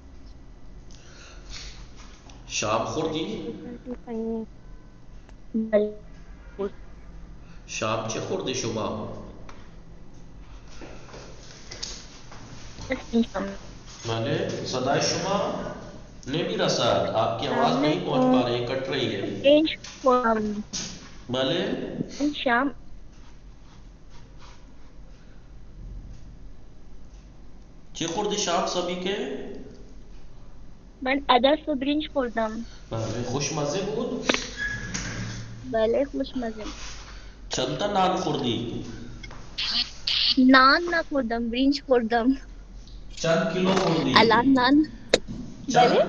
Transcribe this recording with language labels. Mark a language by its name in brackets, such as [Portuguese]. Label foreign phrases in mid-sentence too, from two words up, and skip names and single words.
[Persian] شام خوردی؟ بله. شام چه خوردی شما؟ بله صدای شما نمی رسد. [Urdu] آپ کی آواز نہیں پہنچ پا رہی، کٹ رہی ہے. [Persian] بله شام چه خوردی شام [Urdu] سبھی کے؟ [Persian] من عدس و برنج خوردم. بله خوشمزه بود؟ بله خوشمزه. چند تا نان خوردی؟ نان نخوردم، برنج خوردم. چند کیلو خوردی؟ الان نان. بله